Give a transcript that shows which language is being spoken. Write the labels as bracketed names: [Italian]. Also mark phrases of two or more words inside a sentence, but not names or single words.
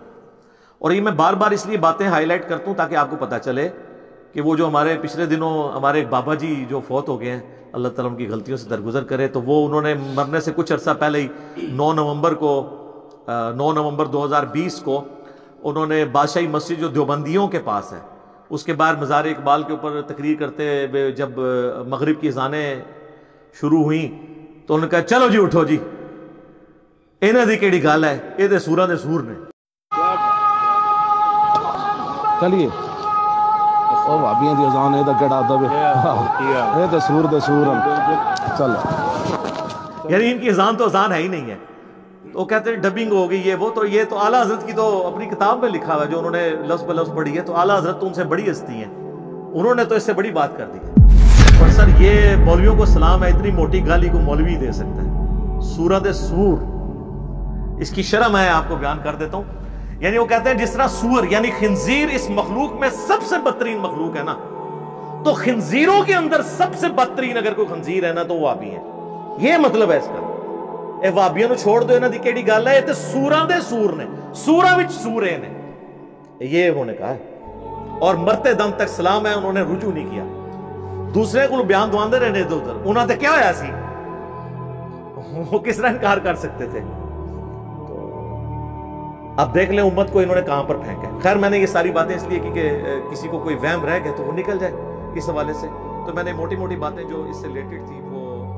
[Urdu] اور یہ میں بار بار اس لیے باتیں ہائی لائٹ کرتا ہوں تاکہ آپ کو پتہ چلے کہ وہ جو ہمارے پچھلے دنوں ہمارے ایک بابا جی جو فوت ہو گئے ہیں، اللہ تعالیٰ ان کی غلطیوں سے درگزر کرے، تو وہ انہوں نے مرنے سے کچھ عرصہ پہلے ہی 9 نومبر 2020 کو انہوں نے بادشاہی مسجد جو دیوبندیوں کے پاس ہے اس کے باہر مزار اقبال کے اوپر تقریر کرتے ہوئے جب مغرب کی اذانیں شروع ہوئیں تو انہوں نے کہا چلو جی اٹھو جی، [Punjabi] ਇਹਨਾਂ ਦੀ ਕਿਹੜੀ ਗੱਲ ਹੈ, ਇਹ ਤੇ ਸੂਰਾਂ ਦੇ ਸੂਰ ਨੇ। ਚਲਿਏ ਉਹ ਭਾਬੀਆਂ ਦੀ ਅਜ਼ਾਨ ਇਹਦਾ ਕਿਹੜਾ ਅਦਬ ਹੈ, ਇਹ ਤੇ ਸੂਰ ਦੇ ਸੂਰ ਹਨ। ਚਲੋ [Urdu] یعنی ان کی اذان تو اذان ہے ہی نہیں ہے، تو کہتے ہیں ڈبنگ ہو گئی یہ وہ، تو یہ تو اعلیٰ حضرت کی تو اپنی کتاب میں لکھا ہوا ہے جو انہوں نے لفظ بہ لفظ پڑھی ہے، تو اعلیٰ حضرت تو ان سے بڑی ہستی ہیں، انہوں نے تو اس سے بڑی بات کر دی ہے۔ اور سر یہ مولویوں کو سلام ہے، اتنی موٹی گالی کو مولوی دے سکتا ہے؟ سورۃ سور، اس کی شرح میں آپ کو بیان کر دیتا ہوں۔ یعنی وہ کہتے ہیں جس طرح سور یعنی خنزیر اس مخلوق میں سب سے بدترین مخلوق ہے نا، تو خنزیروں کے اندر سب سے بدترین اگر کوئی خنزیر ہے نا تو وہ وہابی ہے، یہ مطلب ہے اس کا۔ [Punjabi] اے وہابیاں نو چھوڑ دو، انہاں دی کیڑی گل ہے، یہ تے سوراں دے سور نے، سوراں وچ سورے نے، [Urdu] یہ انہوں نے کہا ہے، اور مرتے دم تک سلام ہے، انہوں نے رجوع نہیں کیا۔ [Punjabi] دوسرے کو بیان دواندے رہنے ادھر ادھر، انہاں تے کیا ہویا سی، [Urdu] وہ کس طرح انکار کر سکتے تھے؟ اب دیکھ لیں امت کو انہوں نے کہاں پر پھینکا ہے۔ خیر میں نے یہ ساری باتیں اس لیے کی کہ کسی کو کوئی وہم رہ گئے تو وہ نکل جائے اس حوالے سے، تو میں نے موٹی موٹی باتیں جو اس سے ریلیٹڈ تھی وہ